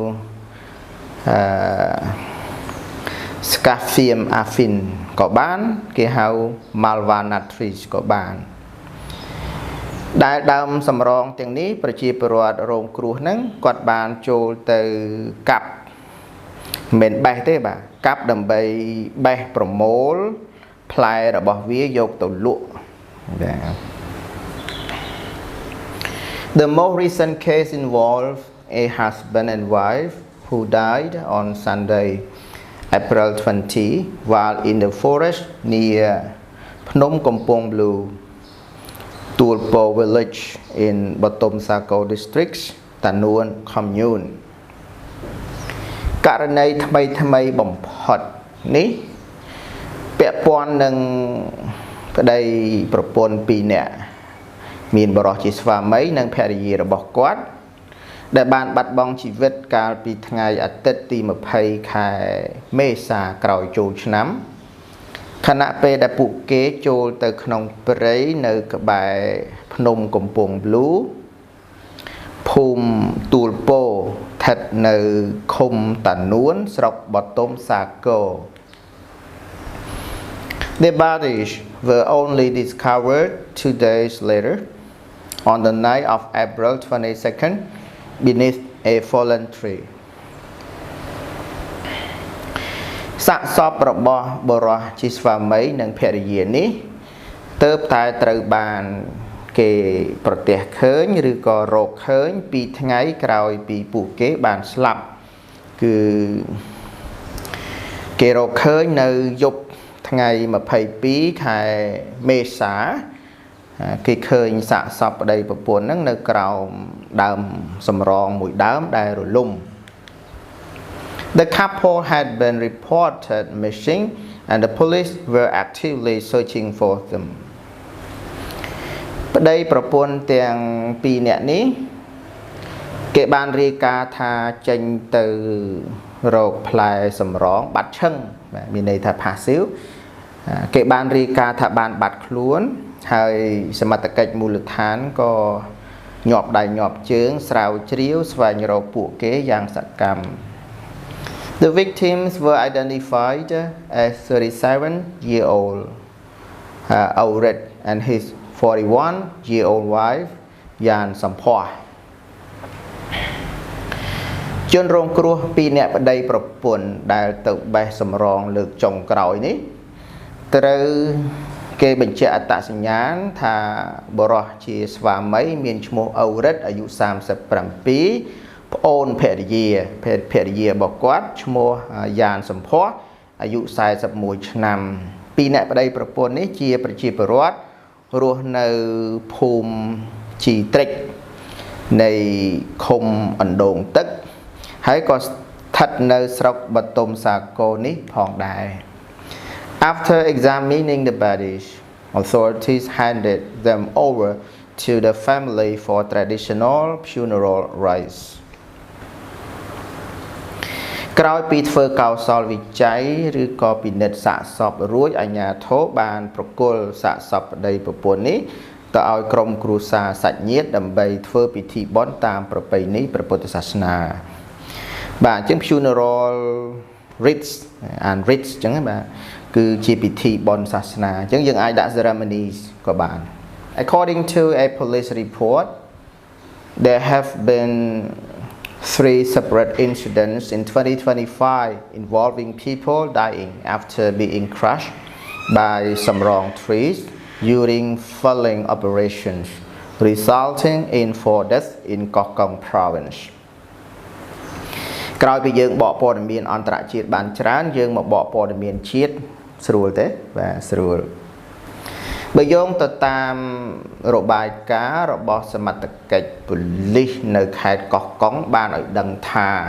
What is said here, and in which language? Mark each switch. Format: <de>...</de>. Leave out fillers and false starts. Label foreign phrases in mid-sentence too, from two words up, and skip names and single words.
<km>Scaphium affin ក៏បានគេហៅ Malva natris ក៏បានដែលដើមសម្រងទាំងនេះប្រជាពលរដ្ឋរងគ្រោះហ្នឹងគាត់បានចូលទៅកាប់មិនបេះទេបាទកាប់ដើម្បីបេះប្រមូលផ្លែរបស់វាយកទៅលក់បាទ</km> <en>The most recent case involved a husband and wife who died on Sunday, April 20, while in the forest near Phnom Kompong Blue, Tulpo village in Batom Sako district, Tanuan commune.</en> <km>ករណីថ្មីបំផុតនេះពាក់ព័ន្ធនឹងប្តីប្រពន្ធ2នាក់មានបរិសុទ្ធជាស្វាមីនិងភរិយា របស់គាត់ដែលបានបាត់បង់ជីវិតកាលពីថ្ងៃអាទិត្យទី20ខែមេ សាក្រោយចូលឆ្នាំខណៈពេលដែលពួកគេចូលទៅក្នុងព្រៃនៅក្បែរភ្នំកំពង់ Blue ភូមិទួលពោស្ថិតនៅឃុំតានួនស្រុកបតុមសាគរ</km> <en>The bodies were only discovered 2 days later on the night of April 22nd beneath a fallen tree</en> <km>សាកសពរបស់បុរសជាស្វាមីនិងភរិយានេះទើបតែត្រូវបានគេប្រទះឃើញឬក៏រកឃើញ2ថ្ងៃក្រោយពីពួកគេបានស្លាប់គឺ គេរកឃើញនៅយប់ថ្ងៃ22ខែមេសាគេឃើញសាកសពប្តីប្រពន្ធហ្នឹងនៅក្រោមដើមសម្រងមួយដើមដែលរលំ</km> <en>The couple had been reported missing and the police were actively searching for them</en> <km>ប្តីប្រពន្ធទាំង2នាក់នេះគេបានរាយការណ៍ថាចេញទៅរ កផ្លែសម្រងបាត់ឈឹងមានន័យថា passive គេបានរាយការណ៍ថាបានបាត់ខ្លួនហើយសមត្ថកិច្ចមូលដ្ឋានក៏ញាប់ដៃញាប់ជើងស្រាវជ្រាវស្វែងរកពួកគេយ៉ាងសកម្ម</km> <en>The victims were identified as 37-year-old Auret and his 41-year-old wife Yan Samphoa</en> <km>ជនរងគ្រោះ2នាក់ប្តីប្រពន្ធដែលទៅបេះសម្រងលើកចុងក្រោយនេះត្រូវគេបញ្ជាក់អត្ត សញ្ញាណថាបុរសជាស្វាមីមានឈ្មោះអូរិតអាយុ37ប្អូនភ រិយារបស់គាត់ឈ្មោះយ៉ានសម្ផស្សអាយុ41ឆ្នាំពីអ្នកប្តីប្រពន្ធនេះជាប្រជាពលរដ្ឋរស់នៅភូមិជីត្រិចនៃឃុំអណ្ដូងទឹកហើយក៏ស្ថិតនៅស្រុកបតុមសាគរនេះផងដែរ</km> <en>After examining the bodies, authorities handed them over to the family for traditional funeral rites.</en> <km>ក្រោយពីធ្វើកោសលវិច័យឬក៏ពិនិត្យសាកសពរួចអាជ្ញាធរបានប្រគល់សាកស ពប្តីប្រពន្ធនេះទៅឲ្យក្រុមគ្រួសារសាច់ញាតិដើម្បីធ្វើពិធីបុណ្យតាមប្រ ពៃណីព្រះពុទ្ធសាសនាបាទអញ្ចឹង</km> <en>funeral rites and rites</en> <km>អញ្ចឹងបាទ គឺជាពិធីបុណ្យសាសនាអញ្ចឹងយើងអាចដាក់ ceremonies ក៏បាន</km> <en>According to a police report there have been 3 separate incidents in 2025 involving people dying after being crushed by some wrong trees during felling operations, resulting in 4 deaths in Kokong province.</en> <km>ក្រោយពីយើងបកព័ត៌មានអន្តរជាតិបានច្រើនយើងមកបកព័ត៌មានជាតិស្រួលទេបាទស្រួលបើយោងទៅតាមរបាយការណ៍របស់សមត្ថកិច្ចប៉ូលីសនៅខេត្តកោះកុងបានឲ្យដឹងថា</km>